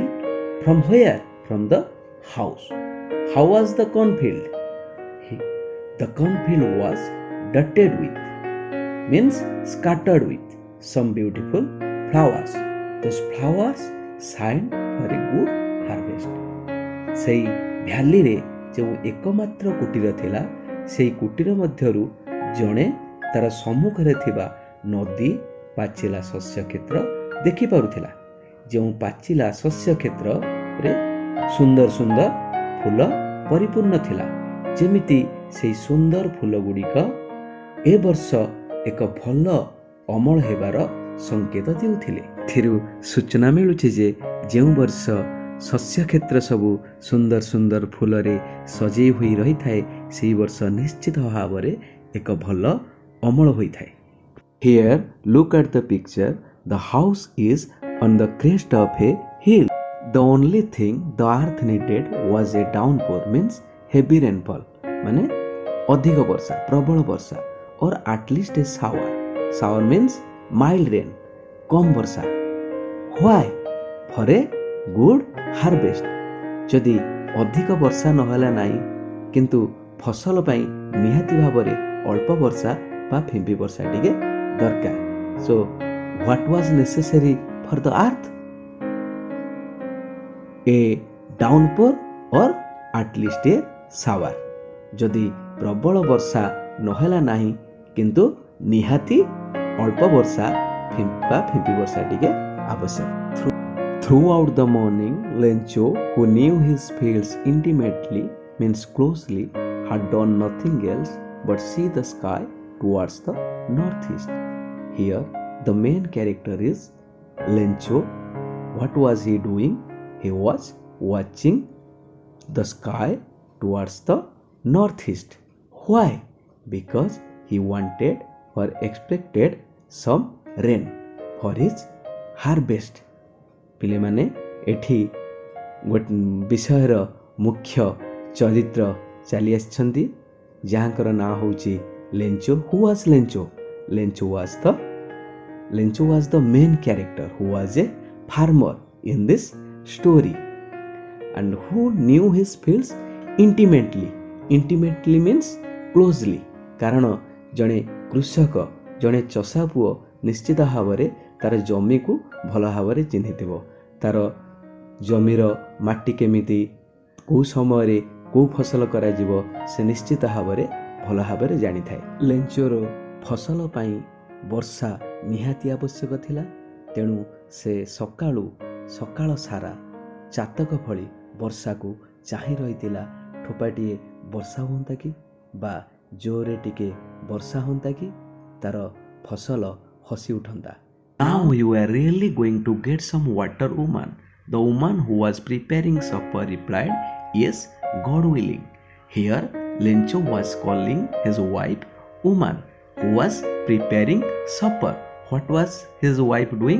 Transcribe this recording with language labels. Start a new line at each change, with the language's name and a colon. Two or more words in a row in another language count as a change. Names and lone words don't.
English: From where? From the house. How was the cornfield? The cornfield was dotted with, means scattered with some beautiful flowers. Those flowers shine for a good harvest.
Odia: ସେଇ ଭ୍ୟାଲିରେ ଯେଉଁ ଏକମାତ୍ର କୁଟୀର ଥିଲା, ସେଇ କୁଟୀର ମଧ୍ୟରୁ ଜଣେ ତାର ସମ୍ମୁଖରେ ଥିବା ନଦୀ ପାଚିଲା ଶସ୍ୟ କ୍ଷେତ୍ର ଦେଖିପାରୁଥିଲା। ଯେଉଁ ପାଚିଲା ଶସ୍ୟ କ୍ଷେତ୍ରରେ ସୁନ୍ଦର ସୁନ୍ଦର ଫୁଲ ପରିପୂର୍ଣ୍ଣ ଥିଲା, ଯେମିତି ସେହି ସୁନ୍ଦର ଫୁଲ ଗୁଡ଼ିକ ଏ ବର୍ଷ ଏକ ଭଲ ଅମଳ ହେବାର ସଂକେତ ଦେଉଥିଲେ। ଏଥିରୁ ସୂଚନା ମିଳୁଛି ଯେ ଯେଉଁ ବର୍ଷ ଶସ୍ୟ କ୍ଷେତ୍ର ସବୁ ସୁନ୍ଦର ସୁନ୍ଦର ଫୁଲରେ ସଜେଇ ହୋଇ ରହିଥାଏ, ସେହି ବର୍ଷ ନିଶ୍ଚିତ ଭାବରେ ଏକ ଭଲ ଅମଳ ହୋଇଥାଏ।
English: Here look at the picture. The house is on the crest of a hill. The only thing the earth needed was a downpour, means heavy rainfall,
Odia: ମାନେ ଅଧିକ ବର୍ଷା, ପ୍ରବଳ ବର୍ଷା,
English: or at least a shower. Shower means mild rain,
Odia: କମ ବର୍ଷା।
English: Why? For a good harvest.
Odia: ଯଦି ଅଧିକ ବର୍ଷା ନହେଲା ନାହିଁ କିନ୍ତୁ ଫସଲ ପାଇଁ ନିହାତି ଭାବରେ ଅଳ୍ପ ବର୍ଷା ବା ଫିମ୍ପି ବର୍ଷା ଟିକେ ଦରକାର।
English: So what was necessary for the earth? A downpour or at least a shower.
Odia: ଯଦି ପ୍ରବଳ ବର୍ଷା ନହେଲା ନାହିଁ କିନ୍ତୁ ନିହାତି ଅଳ୍ପ ବର୍ଷା ବା ଫିମ୍ପି ବର୍ଷା ଟିକେ ଆବଶ୍ୟକ।
English: Throughout the morning, Lencho, who knew his fields intimately, means closely, had done nothing else but see the sky towards the northeast. Here, the main character is Lencho. What was he doing? He was watching the sky towards the northeast. Why? Because he wanted or expected some rain for his harvest.
Odia: ପିଲେମାନେ ଏଠି ବିଷୟର ମୁଖ୍ୟ ଚରିତ୍ର ଚାଲି ଆସିଛନ୍ତି, ଯାହାଙ୍କର ନାଁ ହେଉଛି ଲେଞ୍ଚୋ।
English: Who was Lencho? Lencho was the main character who was a farmer in this story and who knew his fields intimately. Intimately means closely.
Odia: କାରଣ ଜଣେ କୃଷକ, ଜଣେ ଚଷା ପୁଅ ନିଶ୍ଚିତ ଭାବରେ ତାର ଜମିକୁ ଭଲ ଭାବରେ ଚିହ୍ନିଥିବ। ତାର ଜମିର ମାଟି କେମିତି, କେଉଁ ସମୟରେ କେଉଁ ଫସଲ କରାଯିବ ସେ ନିଶ୍ଚିତ ଭାବରେ ଭଲ ଭାବରେ ଜାଣିଥାଏ। ଲେଞ୍ଚୋର ଫସଲ ପାଇଁ ବର୍ଷା ନିହାତି ଆବଶ୍ୟକ ଥିଲା, ତେଣୁ ସେ ସକାଳୁ ସକାଳ ସାରା ଚାତକ ଭଳି ବର୍ଷାକୁ ଚାହିଁ ରହିଥିଲା। ଠୋପାଟିଏ ବର୍ଷା ହୁଅନ୍ତା କି ବା ଜୋରରେ ଟିକେ ବର୍ଷା ହୁଅନ୍ତା କି ତାର ଫସଲ ହସି ଉଠନ୍ତା।
English: Now you are really going to get some water, woman. The woman who was preparing supper replied, Yes, God willing. Here Lencho was calling his wife woman who was preparing supper. What was his wife doing?